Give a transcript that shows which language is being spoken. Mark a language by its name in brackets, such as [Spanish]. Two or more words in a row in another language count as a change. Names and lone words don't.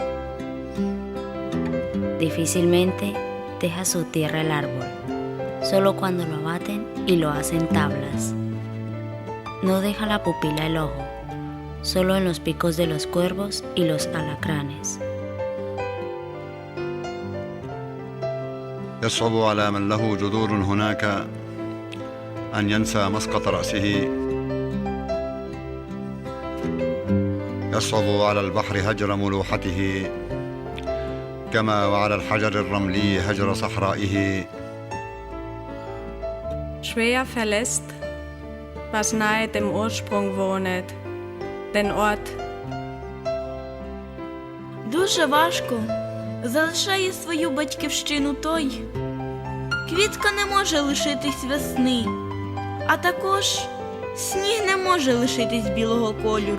[Spanish] Difícilmente deja su tierra el árbol, solo cuando lo abaten y lo hacen tablas. No deja la pupila el ojo, solo en los picos de los cuervos y los alacranes. [Arabic] يصعب على من له جذور هناك أن ينسى مسقط رأسه. يصعب على البحر هجر ملوحته كما وعلى الحجر الرملي هجر صحرائه. [German] Schwer verlässt, was nahe dem Ursprung wohnet, den Ort. [Ukrainian] Дуже важко залишає свою батьківщину той. Квітка не може лишитись весни, а також сніг не може лишитись білого кольору.